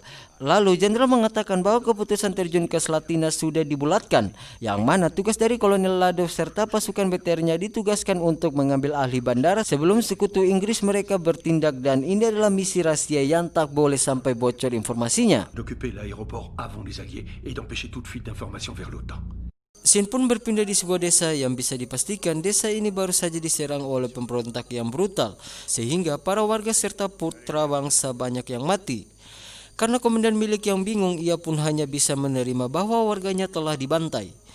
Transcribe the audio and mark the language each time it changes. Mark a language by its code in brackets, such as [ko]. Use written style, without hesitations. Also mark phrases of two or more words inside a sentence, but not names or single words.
[id] Lalu Jenderal mengatakan bahwa keputusan terjun ke Slatina sudah dibulatkan, yang mana tugas dari Kolonel Ladov serta pasukan BTR-nya ditugaskan untuk mengambil alih bandara sebelum sekutu Inggris mereka bertindak, dan ini adalah misi rahasia yang tak boleh sampai bocor informasinya. [fr] D'occuper l'aéroport avant les Alliés et d'empêcher toute fuite d'informations vers l'OTAN. [id] Scene pun berpindah di sebuah desa yang bisa dipastikan desa ini baru saja diserang oleh pemberontak yang brutal, sehingga para warga serta putra bangsa banyak yang mati. Karena komandan milik yang bingung, ia pun hanya bisa menerima bahwa warganya telah dibantai.